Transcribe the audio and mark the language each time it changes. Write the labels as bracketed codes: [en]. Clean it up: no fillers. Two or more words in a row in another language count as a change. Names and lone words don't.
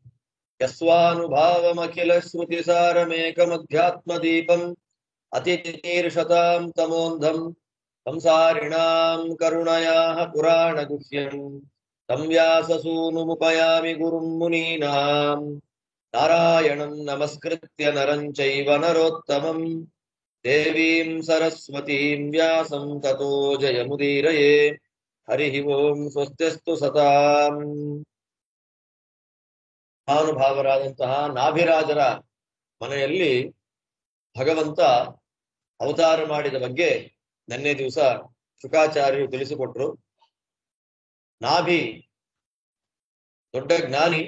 [sa] यस्वानुभावमखिलश्रुतिसारमेकमध्यात्मदीपम् अतितीर्षतां तमोन्धं संसारिणां करुणयाः पुराणगुह्यम् तं व्याससूनुमुपयामि गुरुं मुनीनाम्। नारायणं नमस्कृत्य नरं चैव नरोत्तमं देवीं सरस्वतीं व्यासं ततो जयमुदीरये। हरिः ओम्। स्वस्त्यस्तु सताम्। [kn] ಮಹಾನುಭಾವರಾದಂತಹ ನಾಭಿರಾಜರ ಮನೆಯಲ್ಲಿ ಭಗವಂತ ಅವತಾರ ಮಾಡಿದ ಬಗ್ಗೆ ನಿನ್ನೆ ದಿವಸ ಶುಕಾಚಾರ್ಯರು ತಿಳಿಸಿಕೊಟ್ರು. ನಾಭಿ ದೊಡ್ಡ ಜ್ಞಾನಿ.